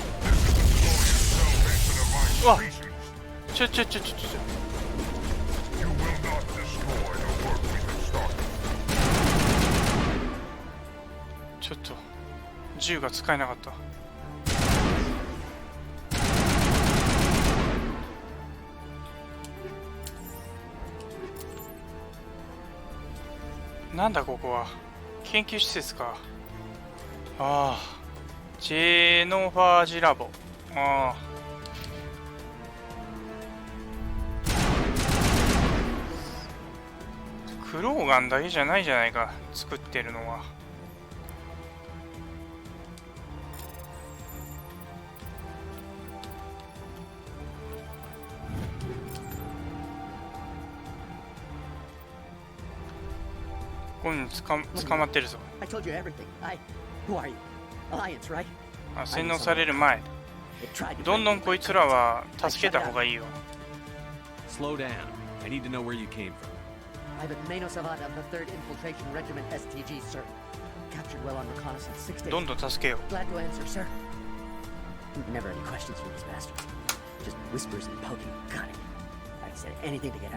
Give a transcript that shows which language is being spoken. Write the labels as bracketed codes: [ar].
[en] This is the glorious salvation of my Whoa. species. ちょ。 You will not destroy the work we have started. [ja] ちょっと銃が使えなかった。なんだここは。研究施設か。ああ、ジェノファージラボ。ああ、クローガンだけじゃないじゃないか、作ってるのは。ここに捕まってるぞ。 [en] I told you everything. Who are you? Alliance, right? [ja] あ、洗脳される前。 [en] It tried to [ja] どんどんこいつらは助けた方がいいよ。 [en] Slow down. I need to know where you came from. Private Mano Savant of the 3rd Infiltration Regiment STG, sir. Captured well on reconnaissance 6 days. [ja] どんどん助けよ [en] Glad to answer, sir. Never any questions from these bastards. Just whispers and poking. Got it. I'd say anything to get out